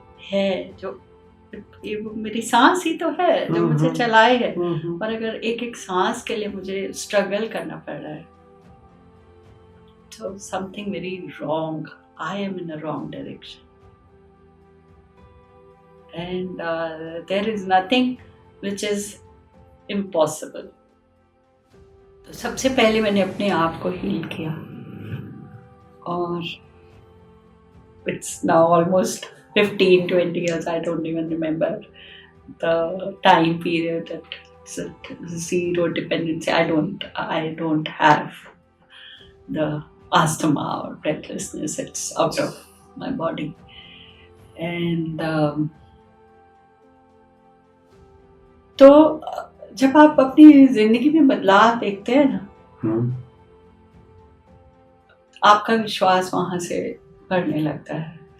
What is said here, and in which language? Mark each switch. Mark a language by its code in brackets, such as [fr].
[hi] है, जो ये मेरी सांस ही तो है जो मुझे चलाए है, और अगर एक एक सांस के लिए मुझे स्ट्रगल करना पड़ रहा है, तो [en] something very wrong, I am in a wrong direction, and there is nothing which is impossible. [hi] तो सबसे पहले मैंने अपने आप को हील किया, और [en] it's now almost 15-20 years, I don't even remember the time period, that it's a zero dependency. I don't have the asthma or breathlessness, it's out of my body. And [hi] तो जब आप अपनी जिंदगी में बदलाव देखते हैं ना, आपका विश्वास वहां से बढ़ने लगता है।